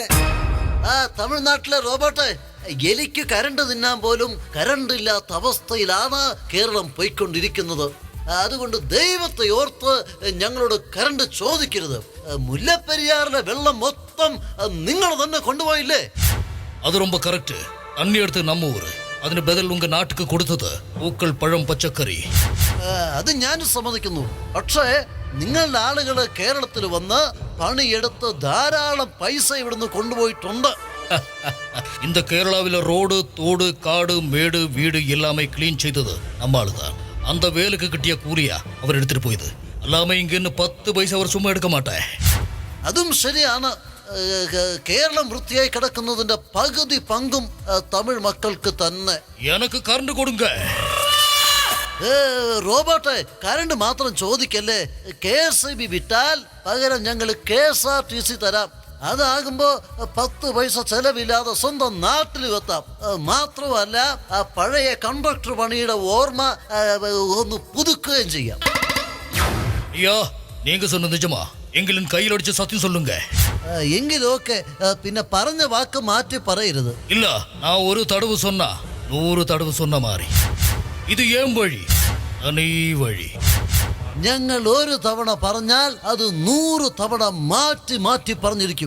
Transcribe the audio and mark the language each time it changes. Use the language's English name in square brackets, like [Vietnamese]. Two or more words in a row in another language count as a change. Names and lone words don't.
[Malayalam] തമിഴ്നാട്ടിലെ റോബോട്ട്, എലിക്ക് കരണ്ട് തിന്നാൻ പോലും കരണ്ട് ഇല്ലാത്ത അവസ്ഥയിലാണ് കേരളം പോയിക്കൊണ്ടിരിക്കുന്നത്. അതുകൊണ്ട് ദൈവത്തെ ഓർത്ത് ഞങ്ങളോട് കറണ്ട് ചോദിക്കരുത്. മുല്ലപ്പെരിയാറിലെ വെള്ളം മൊത്തം നിങ്ങൾ തന്നെ കൊണ്ടുപോയില്ലേ? [Tamil] அது ரொம்ப கரெக்ட். தண்ணி எடுத்து நம்ம ஊரு, [Malayalam] അതിന് ബദൽ [Tamil] உங்க நாட்டுக்கு [Malayalam] കൊടുത്തത് പൂക്കൾ, പഴം, പച്ചക്കറി. അത് ഞാൻ സമ്മതിക്കുന്നു. പക്ഷേ നിങ്ങളുടെ ആളുകള് കേരളത്തിൽ വന്ന് പണിയെടുത്ത് ധാരാളം പൈസ ഇവിടുന്ന് കൊണ്ടുപോയിട്ടുണ്ട്. [Tamil] இந்த கேரளாவில ரோடு, தோடு, காடு, மேடு, வீடு எல்லாமே கிளீன் செய்தது நம்ம ஆளுதான். அந்த வேலுக்கு கிட்டிய கூலியா அவர் எடுத்துட்டு போയത്. [Malayalam] അല്ലാമ ഇങ്ങനെ 10 പൈസ അവർ [Tamil] சும்மா எடுக்க மாட்டே. [Malayalam] അതും ശരിയാണ്. കേരളം വൃത്തിയായി കിടക്കുന്നതിന്റെ പകുതി പങ്കും തമിഴ് മക്കൾക്ക് തന്നെ. [Tamil] எனக்கு கரண்ட் கொடுங்க. [Malayalam] റോബോട്ടെ, കറണ്ട് മാത്രം ചോദിക്കല്ലേ. KSIB വിട്ടാൽ പകരം ഞങ്ങൾ KSRTC തരാം. അതാകുമ്പോ 10 പൈസ ചെലവില്ലാതെ സ്വന്തം നാട്ടിൽ എത്താം. മാത്രമല്ല പഴയ കണ്ടക്ടർ പണിയുടെ ഓർമ്മ ഒന്ന് പുതുക്കുകയും ചെയ്യാം. [Tamil] ஐயா, நீங்க சொன்ன நிஜமா? எங்களின் கையில் அடிச்சு சத்தியம் சொல்லுங்க. [Malayalam] എങ്കിലും ഓക്കെ, പിന്നെ പറഞ്ഞ വാക്ക് മാറ്റി പറയരുത്. [Tamil] இல்ல, நான் ஒரு தடவை சொன்னா 100 தடவை சொன்ன மாதிரி. இது என் வழி, தனி வழி. [Malayalam] ഞങ്ങൾ ഒരു തവണ പറഞ്ഞാൽ അത് 100 തവണ മാറ്റി മാറ്റി പറഞ്ഞിരിക്കും.